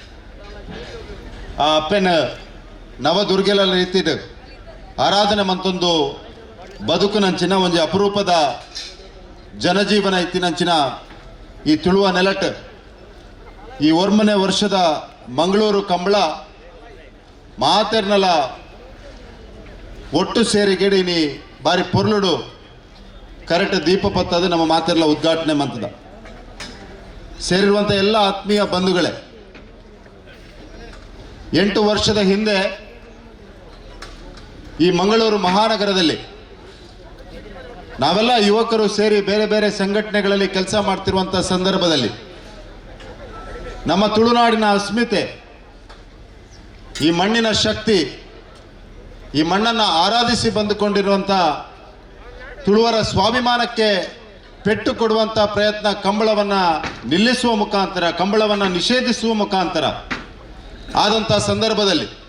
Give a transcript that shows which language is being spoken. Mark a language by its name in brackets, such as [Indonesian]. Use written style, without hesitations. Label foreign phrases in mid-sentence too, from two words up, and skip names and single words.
[Tulu] ಆ ಅಪ್ಪೆನ ನವದುರ್ಗೆಲ ರೀತಿಡ್ ಆರಾಧನೆ ಮಂತೊಂದು ಬದುಕು ನಂಚಿನ ಒಂದು ಅಪರೂಪದ ಜನಜೀವನ ಇತ್ತಿನಂಚಿನ ಈ ತುಳುವ ನೆಲಟ್ ಈ ವರ್ಮನೆ ವರ್ಷದ ಮಂಗಳೂರು ಕಂಬಳ ಮಾತೆರ್ನಲ ಒಟ್ಟು ಸೇರಿಗೆಡಿ ನೀ ಬಾರಿ ಪೊರ್ಲುಡು ಕರೆಕ್ಟ್ ದೀಪ ಪತ್ತದು ನಮ್ಮ ಮಾತೆರ್ಲ ಉದ್ಘಾಟನೆ ಮಂತದ [Kannada] ಸೇರಿರುವಂಥ ಎಲ್ಲ ಆತ್ಮೀಯ ಬಂಧುಗಳೇ 8 ವರ್ಷದ ಹಿಂದೆ ಈ ಮಂಗಳೂರು ಮಹಾನಗರದಲ್ಲಿ ನಾವೆಲ್ಲ ಯುವಕರು ಸೇರಿ ಬೇರೆ ಬೇರೆ ಸಂಘಟನೆಗಳಲ್ಲಿ ಕೆಲಸ ಮಾಡ್ತಿರುವಂಥ ಸಂದರ್ಭದಲ್ಲಿ ನಮ್ಮ ತುಳುನಾಡಿನ ಅಸ್ಮಿತೆ, ಈ ಮಣ್ಣಿನ ಶಕ್ತಿ, ಈ ಮಣ್ಣನ್ನು ಆರಾಧಿಸಿ ಬಂದುಕೊಂಡಿರುವಂಥ ತುಳುವರ ಸ್ವಾಭಿಮಾನಕ್ಕೆ ಪೆಟ್ಟು ಕೊಡುವಂಥ ಪ್ರಯತ್ನ ಕಂಬಳವನ್ನು ನಿಲ್ಲಿಸುವ ಮುಖಾಂತರ, ಕಂಬಳವನ್ನು ನಿಷೇಧಿಸುವ ಮುಖಾಂತರ ಆದಂಥ ಸಂದರ್ಭದಲ್ಲಿ